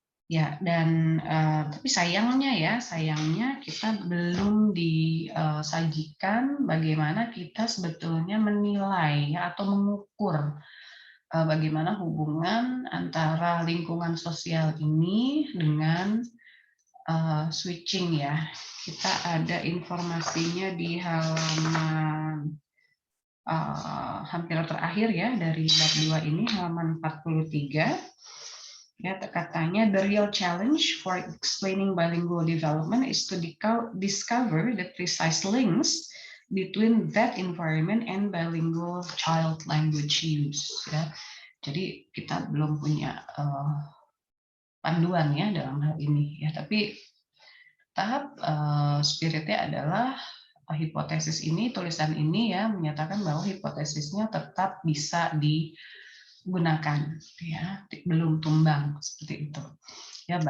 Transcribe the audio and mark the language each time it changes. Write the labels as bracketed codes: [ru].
[id] Ya, dan tapi sayangnya kita belum disajikan bagaimana kita sebetulnya menilai ya, atau mengukur bagaimana hubungan antara lingkungan sosial ini dengan switching ya. Kita ada informasinya di halaman hampir terakhir ya dari bab 2 ini, halaman 43. Ya, katanya [en] the real challenge for explaining bilingual development is to discover the precise links between that environment and bilingual child language use. [id] Ya, jadi kita belum punya panduan ya dalam hal ini ya, tapi tahap spiritnya adalah hipotesis ini, tulisan ini ya menyatakan bahwa hipotesisnya tetap bisa digunakan ya, belum tumbang seperti itu ya.